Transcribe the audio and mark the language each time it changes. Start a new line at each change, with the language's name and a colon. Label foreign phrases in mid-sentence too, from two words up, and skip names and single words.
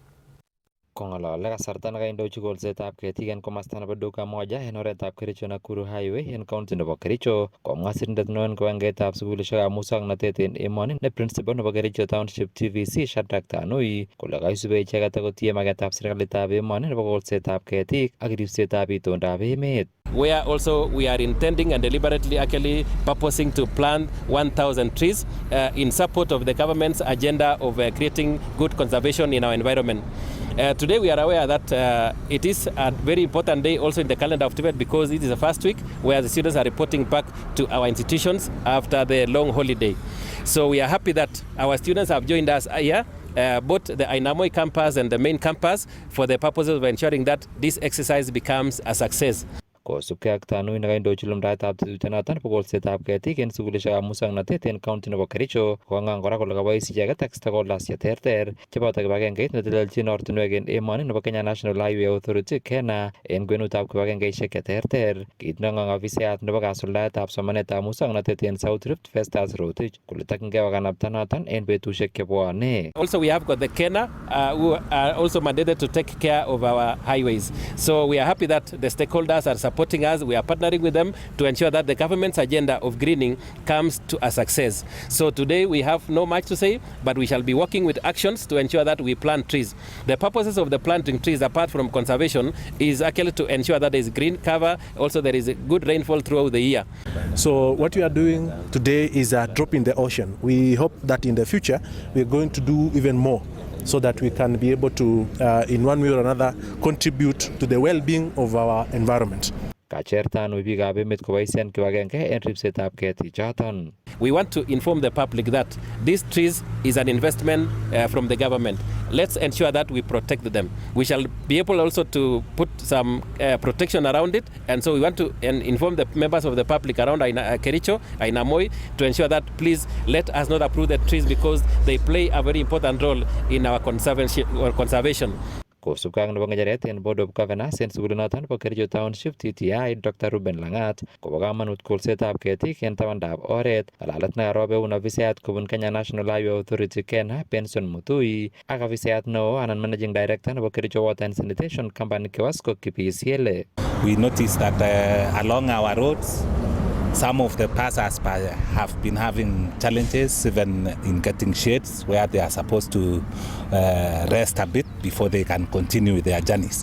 Kalenjin: Kong'alale kasarta nekaindochi kolsetab ketik en komasta nebo Duka Moja en oretab Kericho Nakuru Highway en county nebo Kericho, komwa sirindet neo en kiwangetab sukulishekab muswoknotet en emoni ne principal nebo Kericho Township TVC Shadrack Tanui kole kaisube icheket akotie magetab serikalitab emoni nebo kolsetab ketik ak ribsetab itondab emet.
English: Where also we are intending and deliberately actually purposing to plant 1,000 trees in support of the government's agenda of creating good conservation in our environment. Today we are aware that it is a very important day also in the calendar of Tibet because it is the first week where the students are reporting back to our institutions after the long holiday. So we are happy that our students have joined us here, both the Ainamoi campus and the main campus, for the purposes of ensuring that this exercise becomes a success.
Kalenjin: Kosubkei ak Tanui nekaindochi lumdaetab tetutyonoton nebo kolsetab ketik en sukulishekab muswoknotet en county nebo Kericho, kokang'ang kora kole kabois icheket ak stakeholders cheterter cheboto kibagengeit netelelchin ortinwek en emoni nebo Kenya National Highway Authority KENA en kwenutab kibagengeisiek cheterter. Kiit neng'ang afisayat nebo kasuldaetab somanetab muswoknotet en South Rift Festus Rotich kole tokyinkei kokanapta noton en betusiek chebwone.
English: Also we have got the KENA who are also mandated to take care of our highways. So we are happy that the stakeholders are supporting us. We are partnering with them to ensure that the government's agenda of greening comes to a success. So today we have no much to say, but we shall be working with actions to ensure that we plant trees. The purposes of the planting trees, apart from conservation, is actually to ensure that there is green cover. Also, there is a good rainfall throughout the year. So what we are doing today is a drop in the ocean. We hope that in the future we're going to do even more, so that we can be able to, in one way or another, contribute to the well-being of our environment.
Kalenjin: Kachertan biikab emet koboisien kibagenge en ribsetab ketichoton.
English: We want to inform the public that these trees is an investment from the government. Let's ensure that we protect them. We shall be able also to put some protection around it, and so we want to inform the members of the public around Kericho, Ainamoi, to ensure that please let us not uproot the trees because they play a very important role in our conservation.
Kalenjin: Kosubkei ak nebo ng'echeret en Board of Governors en sukulinoton nebo Kericho Township TTI Dr. Ruben Langat kobo kamanut kolsetab ketik en tabandab oret. Ng'alalet nekarob eun afisayat kobun Kenya National Highway Authority KENA Benson Mutui ak afisayat neo anan
English: Managing Director
Kalenjin: nebo Kericho Water and Sanitation Company Kewasco Kipisiele.
English: We noticed that along our roads some of the passers by have been having challenges even in getting shades where they are supposed to rest a bit before they can continue with their journeys.